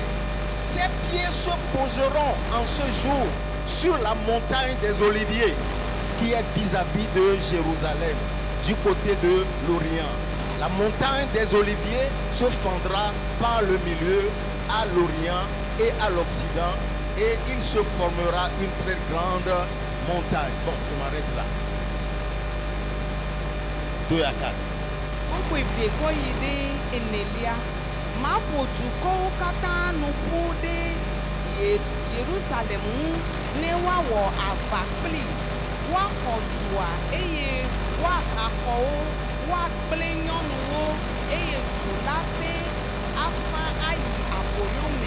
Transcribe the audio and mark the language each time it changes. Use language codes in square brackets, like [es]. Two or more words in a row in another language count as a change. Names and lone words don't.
[fr] Ses pieds se poseront en ce jour sur la montagne des Oliviers qui est vis-à-vis de Jérusalem, du côté de l'Orient. La montagne des Oliviers se fendra par le milieu à l'Orient et à l'Occident et il se formera une très grande montagne. Bon, je m'arrête là. 2 à 4. [ee] Kpokpo eve kɔ yi ɖe enelia. Maƒo dukɔwo katã nu ƒu ɖe Yerusalem ŋu ne woawɔ aʋa kpli. Woaxɔ dua eye woaha xɔwo, woagblẽ nyɔnuwo eye du la ƒe afã ayi aboyo me.